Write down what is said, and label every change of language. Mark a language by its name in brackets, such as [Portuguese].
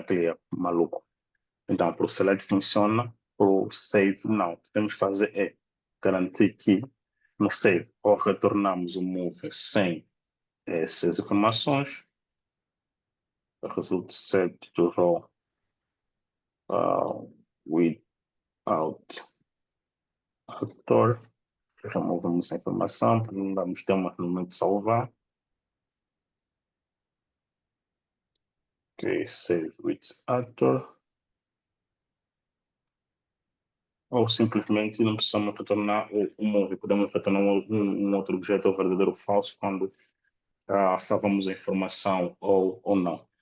[Portuguese] Aquele erro maluco. Então, para o select funciona, para o save não. O que temos que fazer é garantir que no save ou retornamos o move sem essas informações. [English] Result set to row without author. [Portuguese] Removemos a informação, não damos tempo no momento de salvar. [English] Ok, save with actor. [Portuguese] Ou simplesmente não precisamos retornar o movie, podemos retornar um outro objeto ou verdadeiro ou falso quando salvamos a informação ou não.